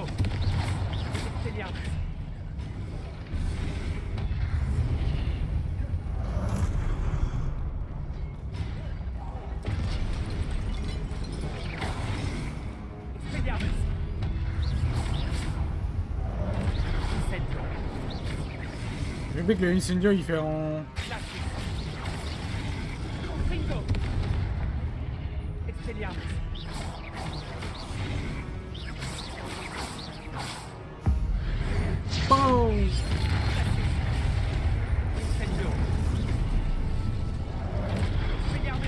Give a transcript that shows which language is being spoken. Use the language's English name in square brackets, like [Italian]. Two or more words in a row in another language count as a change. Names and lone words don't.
[French] Expelliarmus. Expelliarmus. Incendio. J'ai vu que le incendio il fait en... Glacis. Confringo. Expelliarmus. Boom! Incendio. Expelliarmus.